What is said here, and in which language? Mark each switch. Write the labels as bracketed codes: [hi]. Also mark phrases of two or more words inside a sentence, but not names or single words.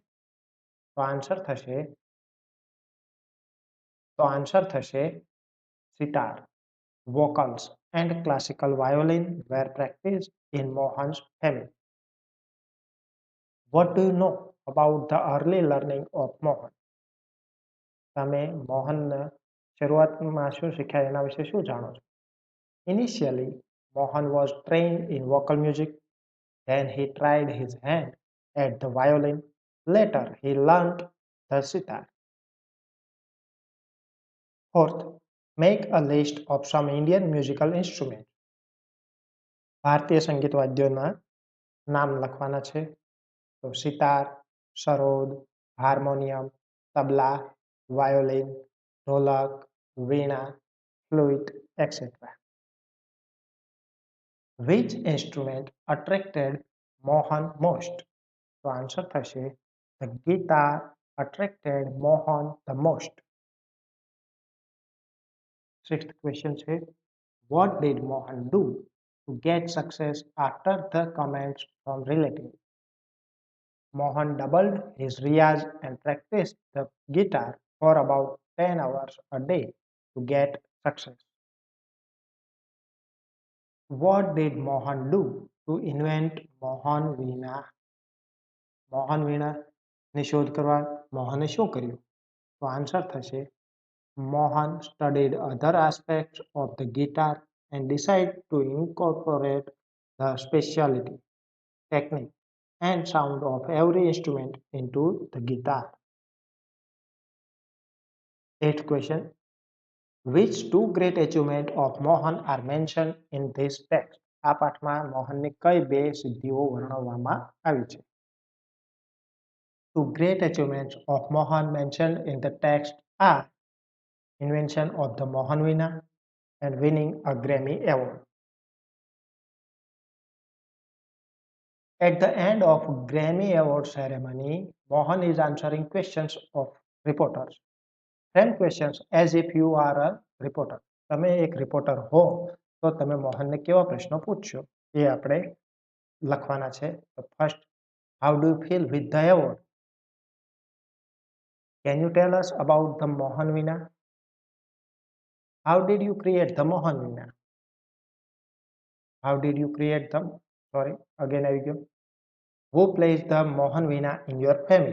[gu] તો answer થશે [en] sitar, vocals and classical violin were practiced in Mohan's family. What do you know about the early learning of Mohan? [gu] તમે મોહનને શરૂઆતમાં શું શીખ્યા એના વિશે શું જાણો છો? [en] Initially, Mohan was trained in vocal music. Then he tried his hand at the violin. Later, he learned the sitar. Fourth, make a list of some Indian musical instruments. [gu] ભારતીય સંગીત વાદ્યોના નામ લખવાના છે. તો સિતાર, સરોદ, હાર્મોનિયમ, તબલા, વાયોલિન, ઢોલક, વીણા, ફ્લુટ, etc. [en] Which instrument attracted Mohan most? [gu] તો આન્સર થશે [en] the guitar attracted Mohan the most. Sixth question છે, what did Mohan do to get success after the comments from relatives? Mohan doubled his riyaz and practiced the guitar for about 10 hours a day to get success. What did Mohan do to invent Mohan Veena? [gu] મોહન વીણાની શોધ કરવા મોહને શું કર્યું? તો આન્સર થશે [en] Mohan studied other aspects of the guitar and decided to incorporate the speciality, technique and sound of every instrument into the guitar. Eighth question. Which two great achievements of Mohan are mentioned in this text? [gu] આ પાઠમાં મોહનની કઈ બે સિદ્ધિઓ વર્ણવવામાં આવી છે? [en] Two great achievements of Mohan mentioned in the text are invention of the Mohan Veena and winning a Grammy Award. At the end of Grammy Award ceremony, Mohan is answering questions of reporters. Frame questions as if you are a reporter. [gu] તમે એક રિપોર્ટર હો તો તમે મોહનને કેવા પ્રશ્નો પૂછશો એ આપણે લખવાના છે. તો ફર્સ્ટ, [en] how do you feel with the award? Can you tell us about the Mohan Veena? How did you create the Mohan Veena? How did you create them? Sorry, again [gu] આવી ગયો. [en] Who plays the Mohan Veena in your family?